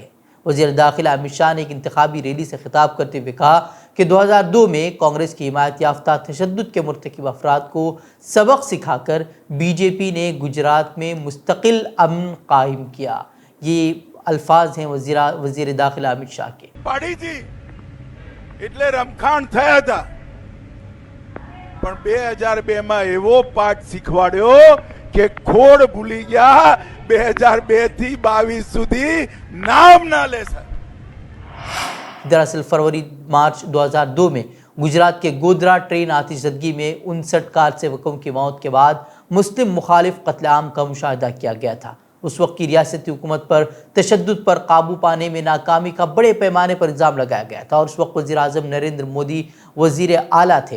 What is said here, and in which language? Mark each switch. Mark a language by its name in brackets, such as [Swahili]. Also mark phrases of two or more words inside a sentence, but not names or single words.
[Urdu] وزیر داخلہ امت شاہ نے ایک انتخابی ریلی سے خطاب کرتے ہوئے کہا کہ 2002 میں کانگریس کی حمایت یافتہ تشدد کے مرتکب افراد کو سبق سکھا کر بی جے پی نے گجرات میں مستقل امن قائم کیا۔ یہ الفاظ ہیں وزیر داخلہ امت شاہ کے۔ [Gujarati] પાડી હતી એટલે રમખાણ થયા હતા, પણ 2002 માં એવો પાઠ શીખવાડ્યો કે ખોડ ભૂલી ગયા, 2002 થી 22 સુધી નામ ના લે સર। [Urdu] دراصل فروری مارچ 2002 میں گجرات کے گودرا ٹرین آتش زدگی میں 59 کار سیوکوں کی موت کے بعد مسلم مخالف قتل عام کا مشاہدہ کیا گیا تھا۔ اس وقت کی ریاستی حکومت پر تشدد پر قابو پانے میں ناکامی کا بڑے پیمانے پر الزام لگایا گیا تھا، اور اس وقت وزیر اعظم نریندر مودی وزیر اعلیٰ تھے۔